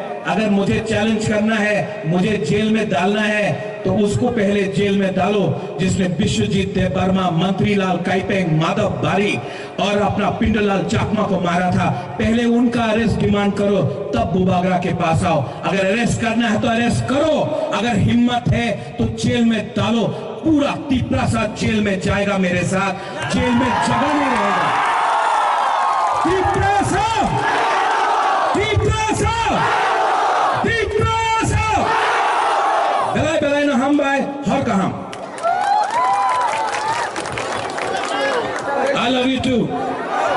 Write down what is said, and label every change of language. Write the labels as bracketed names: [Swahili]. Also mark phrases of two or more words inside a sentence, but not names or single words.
[Hindi] अगर मुझे चैलेंज करना है, मुझे जेल में डालना है, तो उसको पहले जेल में डालो जिसने विश्वजीत देबबर्मा, मंत्रीलाल काइपेंग, माधव बारी और अपना पिंडलाल चाकमा को मारा था। पहले उनका [English] arrest demand [Hindi] करो, तब बुबागरा के पास आओ। अगर अरेस्ट करना है तो अरेस्ट करो, अगर हिम्मत है तो जेल में डालो। पूरा तिपरासा जेल में जाएगा मेरे साथ, जेल में जगह नहीं रहेगा। तिपरासा, तिपरासा, तिपरासा। [Kok Borok] बेलाय बेलाय न हम बाय हर का हम। [English] I love you too.